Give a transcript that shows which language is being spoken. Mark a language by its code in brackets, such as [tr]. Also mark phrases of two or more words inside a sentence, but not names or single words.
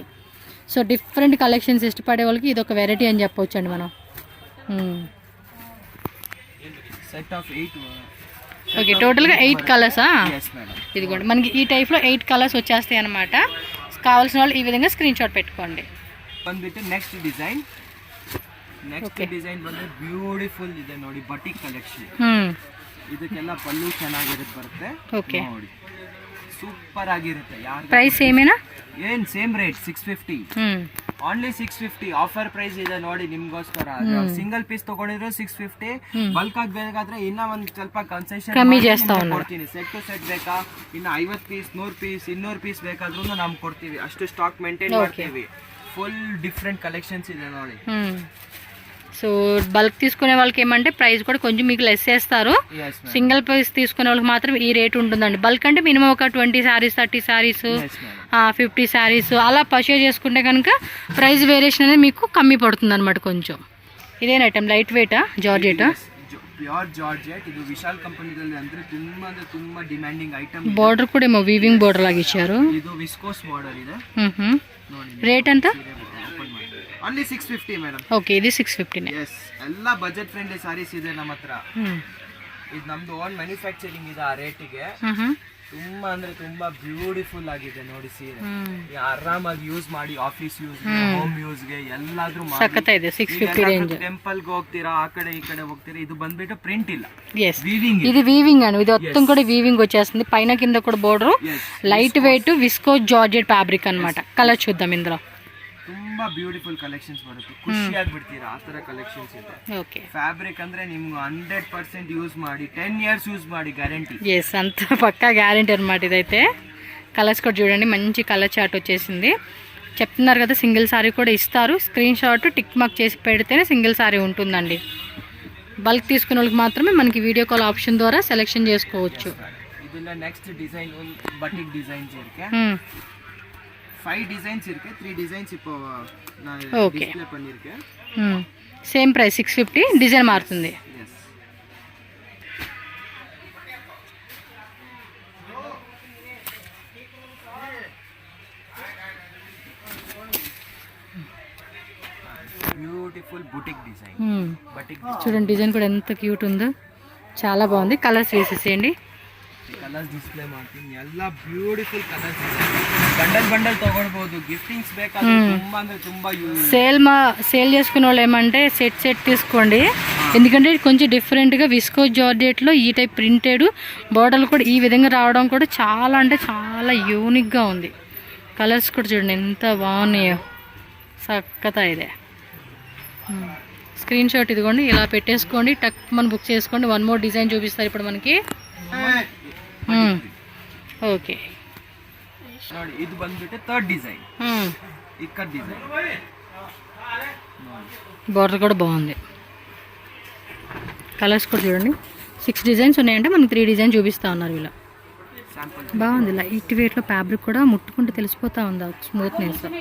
[te] సో [en] different collections [te] ఇష్టపడే వాళ్ళకి ఇది ఒక వెరైటీ అని చెప్పవచ్చు అండి మనం. [en] set of 8 [te] ఓకే టోటల్గా 8 కలర్సా? [en] yes madam. [te] ఇదిగోండి మనకి ఈ టైప్లో 8 కలర్స్ వచ్చేస్తాయి అనమాట. కావాల్సిన వాళ్ళు ఈ విధంగా స్క్రీన్ షాట్ పెట్టుకోండి. [kn] ಬಂದ್ಬಿಟ್ಟು ನೆಕ್ಸ್ಟ್ ಡಿಸೈನ್ ಬಂದ್ರೆ ಬ್ಯೂಟಿಫುಲ್ ಇದೆ ನೋಡಿ, ಬಟಿಕ್ ಕಲೆಕ್ಷನ್. ಇದಕ್ಕೆಲ್ಲ ಪಲ್ಲು ಚೆನ್ನಾಗಿರುತ್ತೆ ಬರುತ್ತೆ. ಓಕೆ ನೋಡಿ ಸೂಪರ್ ಆಗಿರುತ್ತೆ. ಯಾರು ಪ್ರೈಸ್ ಸೇಮೇನಾ? ಏನ್ ಸೇಮ್ ರೇಟ್ 650, ಓನ್ಲಿ 650 ಆಫರ್ ಪ್ರೈಸ್ ಇದೆ ನೋಡಿ ನಿಮ್ಗೋಸ್ಕರ. ಸಿಂಗಲ್ ಪೀಸ್ ತಗೊಂಡಿದ್ರು 650, ಬಲ್ಕ್ ಆಗಿ ಬೇಕಾದ್ರೆ ಇನ್ನ ಒಂದ್ ಸ್ವಲ್ಪ ಕನ್ಸೆಷನ್ [te] ಕಮ್ಮಿ చేస్తా [kn] ಕೊಡ್ತೀನಿ. ಸೆಟ್ ಟು ಸೆಟ್ ಬೇಕಾ ಇನ್ನ 50 ಪೀಸ್ 100 ಪೀಸ್ 200 ಪೀಸ್ ಬೇಕಾದ್ರೂ ನಾವು ಕೊಡ್ತೀವಿ. ಅಷ್ಟು ಸ್ಟಾಕ್ ಮೇಂಟೈನ್ ಮಾಡ್ತೀವಿ. [en] full different collections [kn] ಇದೆ ನೋಡಿ. [te] సో బల్క్ తీసుకునే వాళ్ళకి ఏమంటే ప్రైస్ కూడా కొంచెం మీకు లెస్ చేస్తారు. సింగిల్ పీస్ తీసుకునే వాళ్ళకి మాత్రం ఈ రేట్ ఉంటుందండి. బల్క్ అంటే మినిమం ఒక 20 శారీస్ 30 శారీస్ 50 శారీస్ అలా పర్చేజ్ చేసుకుంటే కనుక ప్రైస్ వేరియేషన్ అనేది మీకు కమ్మి పడుతుంది అనమాట కొంచెం. ఇదేనా ఐటమ్ లైట్ వెయిటా జార్జెట్? [en] pure georgette. [kn] ಇದು ವಿಶಾಲ್ ಕಂಪನಿದಲ್ಲಿ ಅಂದ್ರೆ ತುಂಬಾ ಡಿಮ್ಯಾಂಡಿಂಗ್ ಐಟಮ್. ಬಾರ್ಡರ್ ಕೂಡ ಏಮೋ ವೀವಿಂಗ್ ಬಾರ್ಡರ್ ಆಗಿ ಇಚ್ಚಾರು. ಇದು ವಿಸ್ಕೋಸ್ ಬಾರ್ಡರ್ ಇದೆ. ರೇಟ್ ಅಂತ? [en] only 650 madam. [kn] ಓಕೆ ಇದು 650 ನೇ. ಎಸ್ ಎಲ್ಲ ಬಜೆಟ್ ಫ್ರೆಂಡ್ಲಿ ಸಾರೀಸ್ ಇದೆ ನಮ್ಮ ಹತ್ರ. ಇದು ನಮ್ದು ಓನ್ ಮ್ಯಾನುಫ್ಯಾಕ್ಚರಿಂಗ್ ಇದೆ. ಆ ರೇಟಿಗೆ ತುಂಬಾ ಅಂದ್ರೆ ತುಂಬಾ ಬ್ಯೂಟಿಫುಲ್ ಆಗಿದೆ ನೋಡಿ ಸೀರೆ. ಆರಾಮಾಗಿ ಯೂಸ್ ಮಾಡಿ, ಆಫೀಸ್ ಯೂಸ್, ಹೋಮ್ ಯೂಸ್ ಗೆ ಎಲ್ಲಾದ್ರೂ ಸಖತ್ ಇದೆ. 650 ರೇಂಜ್. ಟೆಂಪಲ್ ಗೆ ಹೋಗ್ತೀರಾ, ಆ ಕಡೆ ಈ ಕಡೆ ಹೋಗ್ತೀರಾ, ಇದು ಬಂದ್ಬಿಟ್ಟು ಪ್ರಿಂಟ್ ಇಲ್ಲ, [te] yes ఇది వీవింగ్ అండి. ఇది మొత్తం కూడా వీవింగ్ వచ్చేస్తుంది. పైన కింద కూడా బోర్డర్ లైట్ వెయిట్ విస్కోస్ జార్జెట్ ఫ్యాబ్రిక్ అన్నమాట. కలర్ చూద్దాం ఇందులో. ತುಂಬಾ ಬ್ಯೂಟಿಫುಲ್ ಕಲೆಕ್ಷನ್ಸ್ ಬರುತ್ತೆ, ಖುಷಿ ಆಗ್ಬಿಡ್ತೀರಾ ಆ ತರ ಕಲೆಕ್ಷನ್ಸ್ ಇದೆ. ಓಕೆ [kn] ಫ್ಯಾಬ್ರಿಕ್ ಅಂದ್ರೆ ನಿಮ್ಗೆ 100% ಯೂಸ್ ಮಾಡಿ [te] 10 ఇయర్స్ యూస్ [kn] ಮಾಡಿ గ్యారంటీ. [te] ఎస్ అంత పక్కా గ్యారంటీ అనమాట ఇదైతే. కలర్స్ కూడా చూడండి, మంచి కలర్ చార్ట్ వచ్చేసింది. చెప్తున్నారు కదా సింగిల్ సారీ కూడా ఇస్తారు. స్క్రీన్ షాట్ టిక్ మార్క్ చేసి పెడితేనే సింగిల్ సారీ ఉంటుందండి. బల్క్ తీసుకునే వాళ్ళకి మాత్రమే మనకి వీడియో కాల్ ఆప్షన్ ద్వారా సెలెక్షన్ చేసుకోవచ్చు. [kn] ಇದನ್ನ ನೆಕ್ಸ್ಟ್ ಡಿಸೈನ್ ಬಟಿಕ್ ಡಿಸೈನ್ಸ್ ಇರುತ್ತೆ. [ta] 5 டிசைன்ஸ் இருக்கு. 3 டிசைன்ஸ் இப்போ நான் டிஸ்ப்ளே பண்ணிருக்கேன். [te] సేమ్ ప్రైస్ 650, డిజైన్ మారుతుంది. yes బ్యూటిఫుల్ బుటిక్ డిజైన్. బటిక్ చూడండి డిజైన్ కూడా ఎంత క్యూట్ ఉందో, చాలా బాగుంది. కలర్స్ వేసేసేయండి. [kn] ಕಲರ್ಸ್ ಡಿಸ್ಪ್ಲೇ ಮಾಡ್ತೀನಿ. ಎಲ್ಲ ಬ್ಯೂಟಿಫುಲ್ ಕಲರ್ಸ್ ಇದೆ. ಬಂಡಲ್ ತಗೊಳ್ಬಹುದು. ಗಿಫ್ಟಿಂಗ್ಸ್ ಬೇಕಾದ್ರೆ ತುಂಬಾ ಅಂದ್ರೆ ತುಂಬಾ [te] సేల్ చేసుకునే వాళ్ళు ఏమంటే సెట్ తీసుకోండి. ఎందుకంటే కొంచెం డిఫరెంట్గా విస్కోస్ జార్జెట్లో ఈ టైప్ ప్రింటెడ్ బార్డర్లు కూడా ఈ విధంగా రావడం కూడా చాలా అంటే చాలా యూనిక్గా ఉంది. కలర్స్ కూడా చూడండి ఎంత బాగున్నాయో, చక్కగా ఇదే. స్క్రీన్ షాట్ ఇదిగోండి, ఇలా పెట్టేసుకోండి, టక్ మనం బుక్ చేసుకోండి. 1 మోర్ డిజైన్ చూపిస్తారు ఇప్పుడు మనకి. ఓకే [kn] ನೋಡಿ, ಇದು ಬಂದ್ಬಿಟ್ಟು [te] 3rd డిజైన్. ఇక్కడ డిజైన్ బార్డర్ కూడా బాగుంది. కలర్స్ కూడా చూడండి, 6 డిజైన్స్ ఉన్నాయంటే మనకి 3 డిజైన్ చూపిస్తా ఉన్నారు వీళ్ళు. బాగుంది. లైట్ వెయిట్లో ఫ్యాబ్రిక్ కూడా ముట్టుకుంటే తెలిసిపోతా ఉంది స్మూత్నెస్.